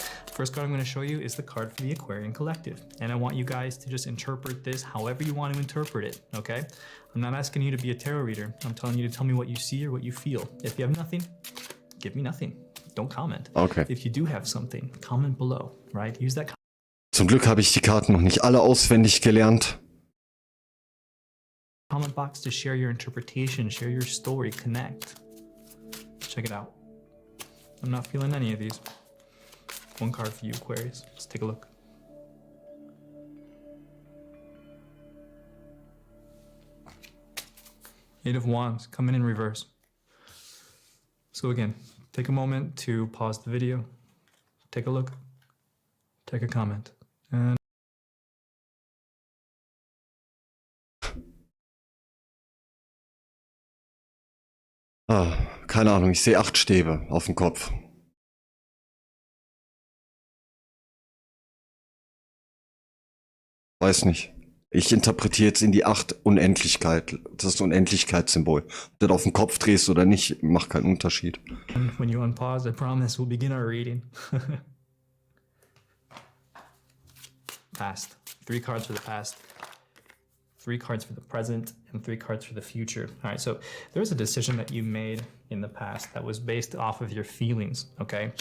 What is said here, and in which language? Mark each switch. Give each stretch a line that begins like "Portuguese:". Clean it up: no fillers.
English: First card I'm going to show you is the card for the Aquarian Collective. And I want you guys to just interpret this however you want to interpret it, okay? I'm not asking you to be a tarot reader. I'm telling you to tell me what you see or what you feel. If you have nothing, give me nothing. Don't comment. Okay. If you do have something, comment below, right? Use that
German: Zum Glück habe ich die Karten noch nicht alle auswendig gelernt.
English: comment box to share your interpretation, share your story, connect. Check it out. I'm not feeling any of these. One card for you, Aquarius. Let's take a look. Eight of Wands, coming in reverse. So again, take a moment to pause the video, take a look, take a comment, and
German: Keine Ahnung, ich sehe 8 Stäbe auf dem Kopf. Weiß nicht. Ich interpretiere jetzt in die 8 Unendlichkeit. Das ist ein Unendlichkeitssymbol. Ob du das auf den Kopf drehst oder nicht, macht keinen Unterschied.
English: when you unpause, I promise we'll begin our reading. Past. 3 cards for the past, 3 cards for the present, and 3 cards for the future. All right, so there's a decision that you made in the past that was based off of your feelings, okay?